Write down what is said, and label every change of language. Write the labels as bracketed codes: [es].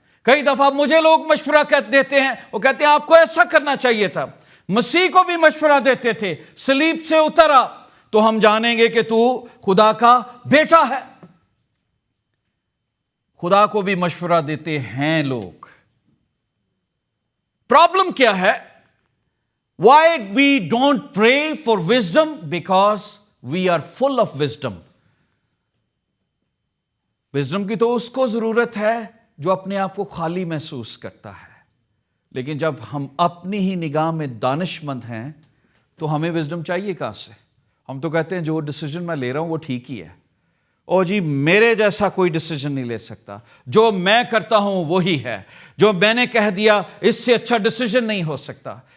[ur] کئی دفعہ مجھے لوگ مشورہ دیتے ہیں، وہ کہتے ہیں آپ کو ایسا کرنا چاہیے تھا. مسیح کو بھی مشورہ دیتے تھے، صلیب سے اترا تو ہم جانیں گے کہ تو خدا کا بیٹا ہے. خدا کو بھی مشورہ دیتے ہیں لوگ. پرابلم کیا ہے؟ [en] Why we don't pray for wisdom? Because we are full of wisdom. [ur] Wisdom کی تو اس کو ضرورت ہے جو اپنے آپ کو خالی محسوس کرتا ہے، لیکن جب ہم اپنی ہی نگاہ میں دانش مند ہیں تو ہمیں وزڈم چاہیے کہاں سے؟ ہم تو کہتے ہیں جو ڈیسیجن میں لے رہا ہوں وہ ٹھیک ہی ہے. او جی میرے جیسا کوئی ڈیسیجن نہیں لے سکتا، جو میں کرتا ہوں وہی ہے، جو میں نے کہہ دیا اس سے اچھا ڈیسیجن نہیں ہو سکتا.